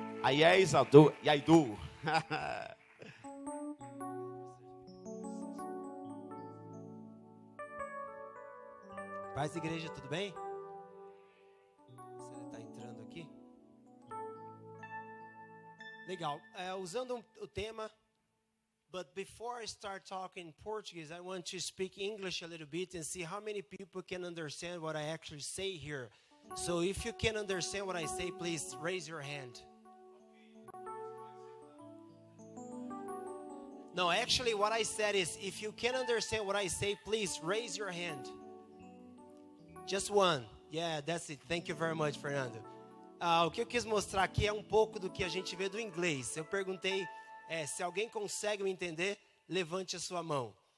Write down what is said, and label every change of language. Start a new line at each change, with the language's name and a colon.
English: Yes, I do.
Portuguese: Paz, igreja, tudo bem? Você está entrando aqui? Legal. Usando o tema,
English: but before I start talking Portuguese, I want to speak English a little bit and see how many people can understand what I actually say here. So if you can understand what I say, please raise your hand. No, actually what I said is, if you can understand what I say, please raise your hand. Just one. Yeah, that's it. Thank you very much, Fernando.
Portuguese: O que eu quis mostrar aqui é um pouco do que a gente vê do inglês. Eu perguntei se alguém consegue me entender, levante a sua mão.